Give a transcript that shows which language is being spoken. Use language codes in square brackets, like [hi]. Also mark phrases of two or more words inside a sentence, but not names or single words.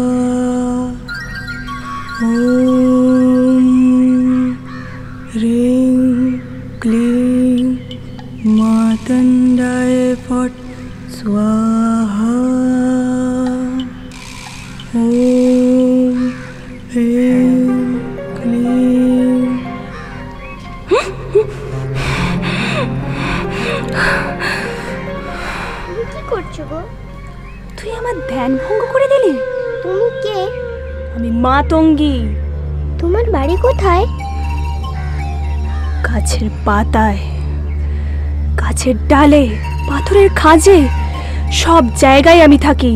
[sa] ॐ ह्रीं क्लीं मातण्डाय फट् स्वाहा। ॐ ह्रीं क्लीं। [bn] কি করছো গো? তুই আমার ধ্যান ভঙ্গ করে দিলি। তুমি কে? আমি মাতঙ্গী। তোমার বাড়ি কোথায়? গাছের পাতায়, গাছের ডালে, পাথরের খাঁজে, সব জায়গায় আমি থাকি।